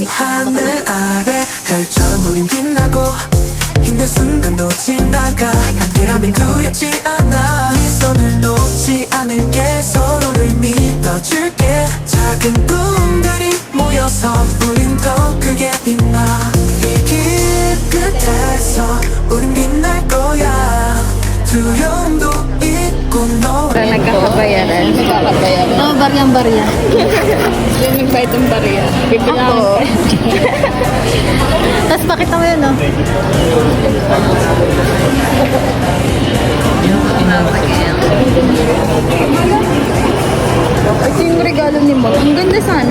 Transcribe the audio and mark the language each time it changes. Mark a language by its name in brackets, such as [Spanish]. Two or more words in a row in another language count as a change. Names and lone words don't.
[Korean] 하늘 아래 별처럼 우린 빛나고 힘든 순간도 지나가 함께라면 두렵지 않아 네 손을 놓지 않을게 서로를 믿어줄게 작은 꿈들이 모여서 우린 더 크게 빛나 이 길 끝에서 우린 빛날 거야 두려움도 있고 너 [Filipino] Nagkakabayaran. Nagkakabayaran. Oh, baryang-barya. Yung nag-bite ng barya. Bibilangan Ako. pa. Tapos pakita mo yun, no? Ito yung regalo ni Mom. Ang ganda sana.